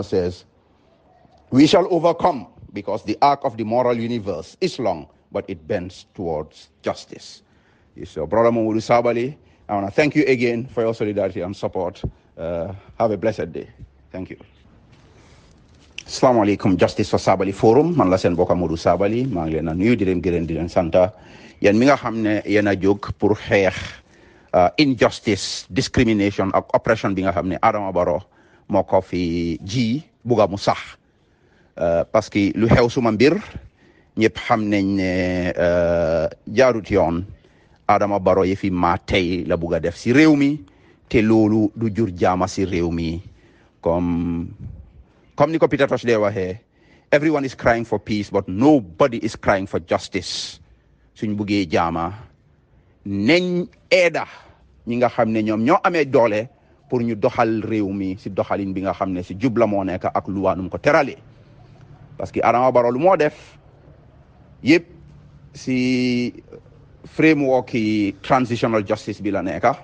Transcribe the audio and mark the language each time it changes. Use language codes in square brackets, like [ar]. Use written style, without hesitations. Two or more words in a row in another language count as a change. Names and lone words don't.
[en] says, we shall overcome because the arc of the moral universe is long, but it bends towards justice. It's your brother Mamadou Sabally. I want to thank you again for your solidarity and support. Have a blessed day. Thank you. [ar] السلام عليكم, [en] Justice for Sabally Forum. [wo] Man la sen bokk Mamadou Sabally. Maa ngi leen a nuyu di leen gërëm di leen santa. Yéen mi nga xam ne yéen a jóg pour xeex [en] injustice, discrimination [wo] ak oppression bi nga xam ne Adama Barrow moo ko fi ji buga mu sax [fr] parce que [wo] lu xew suma mbir ñëpp xam nañ ne jaarut yoon. Adama Barrow yi fi maa tey la buga def si réew mi te loolu du jur jaama si réew mi comme ni ko Peter Tosh dee waxee, [en] everyone is crying for peace but nobody is crying for justice. [wo] Suñ buggee jaama neñ eeda ñi nga xam ne ñoom ñoo amee doole pour ñu doxal réew mi si doxalin bi nga xam ne si jubla moo nekk ak luwaanum ko terale [fr] parce que [wo] Adama Barrow lu moo def yëpp si framework yi [en] transitional justice [wo] bi la nekk